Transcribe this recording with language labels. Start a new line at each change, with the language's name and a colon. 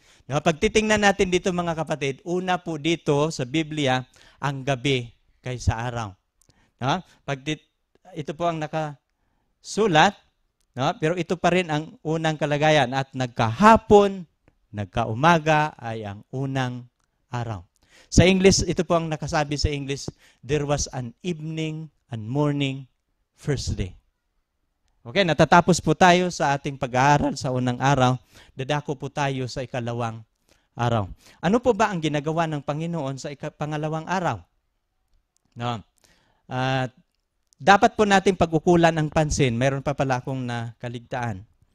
Filipino: No, pag titingnan natin dito mga kapatid, una po dito sa Biblia, ang gabi kaysa araw. No? Ito po ang nakasulat, no? Pero ito pa rin ang unang kalagayan at nagkahapon, nagkaumaga ay ang unang araw. Sa English, ito po ang nakasabi sa English,
English: there was an evening and morning first day.
Filipino: Okay, natatapos po tayo sa ating pag-aaral sa unang araw. Dadako po tayo sa ikalawang araw. Ano po ba ang ginagawa ng Panginoon sa pangalawang araw? No. Dapat po nating pag-ukulan ang pansin. Mayroon pa pala akong nakaligtaan.